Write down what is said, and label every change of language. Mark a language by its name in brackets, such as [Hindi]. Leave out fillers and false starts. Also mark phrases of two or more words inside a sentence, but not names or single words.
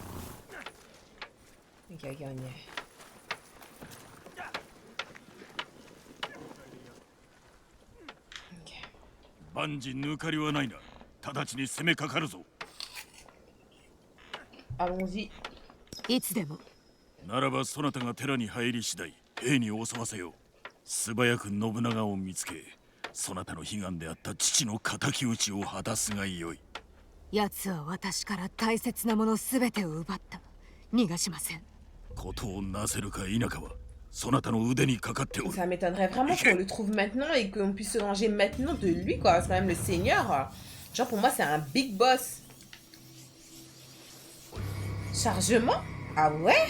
[French] Ok, on y est. Allons-y. [Japanese] いつでもならばそなたが寺に入り次第兵に襲わせよう。素早く信長を見つけ、そなたの悲願であった父の敵討ちを果たすがよい。奴は私から大切なものすべてを奪った。逃がしません。ことをなせるか否かはそなたの腕にかかっておる。 [French] Ça m'étonnerait vraiment qu'on le trouve maintenant et qu'on puisse se venger maintenant de lui, quoi. C'est quand même le seigneur. Genre, pour moi, c'est un [English] big boss. [French] Chargement? Ah ouais?